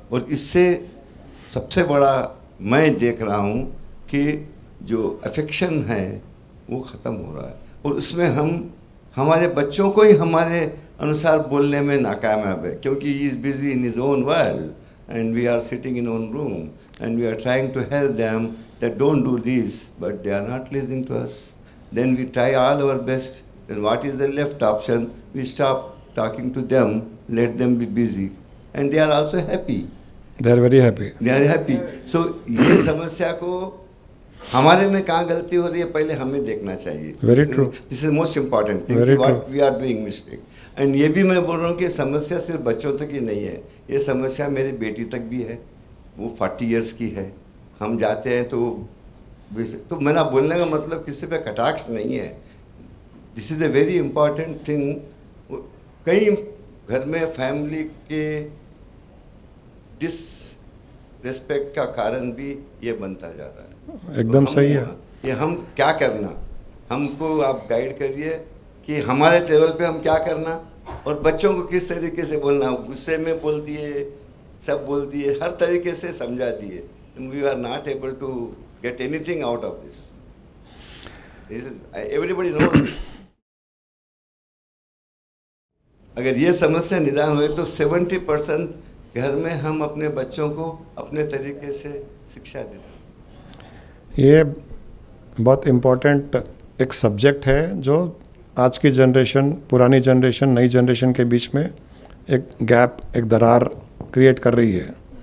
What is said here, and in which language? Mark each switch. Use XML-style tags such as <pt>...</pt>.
<hi>और इससे सबसे बड़ा मैं देख रहा हूँ कि जो अफेक्शन है वो ख़त्म हो रहा है। और उसमें हम हमारे बच्चों को ही हमारे अनुसार बोलने में नाकामयाब है, क्योंकि</hi> <en>He is busy in his own world and we are sitting in own room and we are trying to help them that don't do this, but they are not listening to us. Then we try all our best, and what is the left option? We stop talking to them, let them be busy, and they are also happy. They are very happy. They are happy.</en> <hi>So ये समस्या को हमारे में कहाँ गलती हो रही है पहले हमें देखना चाहिए।</hi> <en>Very true. This is most important thing. Very what true. we are doing mistake.</en> <hi>And ये भी मैं बोल रहा हूँ कि समस्या सिर्फ बच्चों तक ही नहीं है, ये समस्या मेरी बेटी तक भी है। वो 40 years की है। हम जाते हैं तो मेरा बोलने का मतलब किसी पे कटाक्ष नहीं है।</hi> <en>This is a very important thing.</en> <hi>कई घर में फैमिली के डिसरिस्पेक्ट का कारण भी ये बनता जा रहा है। एकदम सही है। ये हम क्या करना, हमको आप गाइड करिए कि हमारे लेवल पे हम क्या करना, और बच्चों को किस तरीके से बोलना। गुस्से में बोल दिए, सब बोल दिए, हर तरीके से समझा दिए।</hi> <en>We are not able to get anything out of this. This is, everybody knows this.</en> <hi>अगर ये समस्या निदान हुए तो 70% घर में हम अपने बच्चों को अपने तरीके से शिक्षा दे सकते। ये बहुत इम्पोर्टेंट एक सब्जेक्ट है जो आज की जनरेशन, पुरानी जनरेशन, नई जनरेशन के बीच में एक गैप, एक दरार क्रिएट कर रही है।</hi>